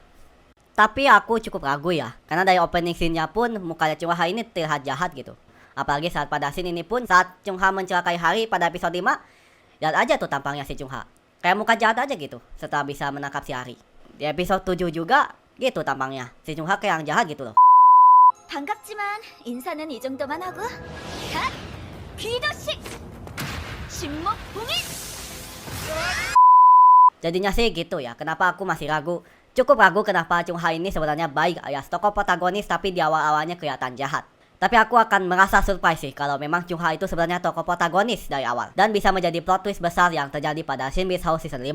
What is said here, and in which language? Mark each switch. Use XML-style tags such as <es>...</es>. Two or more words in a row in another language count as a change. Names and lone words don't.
<id>Tapi aku cukup ragu ya, karena dari</id> <en>opening scene-</en> <id>nya pun mukanya Chung Ha ini terlihat jahat gitu. Apalagi saat pada scene ini pun saat Chung Ha mencelakai Hari pada episode 5, lihat aja tuh tampangnya si Chung Ha. Kayak muka jahat aja gitu setelah bisa menangkap si Hari. Di episode 7 juga gitu tampangnya, si Chung Ha kayak yang jahat gitu loh.</id> <ko>반갑지만 인사는 이 정도만 하고 갓! 귀도식! 신목봉인!</ko> <id>Jadinya sih gitu ya, kenapa aku masih ragu. Cukup ragu kenapa Chung Ha ini sebenarnya baik alias tokoh protagonis tapi di awal-awalnya kelihatan jahat. Tapi aku akan merasa surprise sih kalau memang Chung Ha itu sebenarnya tokoh protagonis dari awal dan bisa menjadi</id> <en>plot twist</en> <id>besar yang terjadi pada Shin Beast House Season 5.</id>